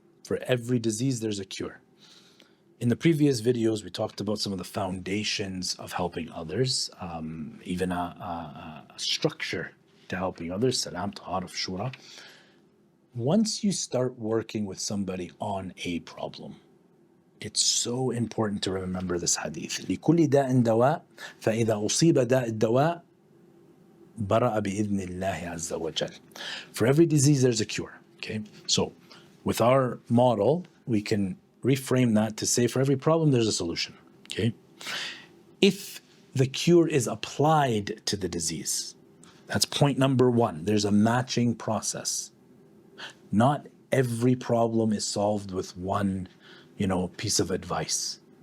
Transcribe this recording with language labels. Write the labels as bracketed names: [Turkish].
[English] For every disease, there's a cure. In the previous videos, we talked about some of the foundations of helping others, even a structure to helping others, salam, ta'aruf, shura. Once you start working with somebody on a problem, it's so important to remember this hadith. [Arabic] لكل داء دواء فإذا أصيب داء الدواء برأ بإذن الله عز وجل. [English] For every disease, there's a cure. Okay, so with our model, we can reframe that to say for every problem, there's a solution. Okay, if the cure is applied to the disease, that's point number one. There's a matching process. Not every problem is solved with one, piece of advice.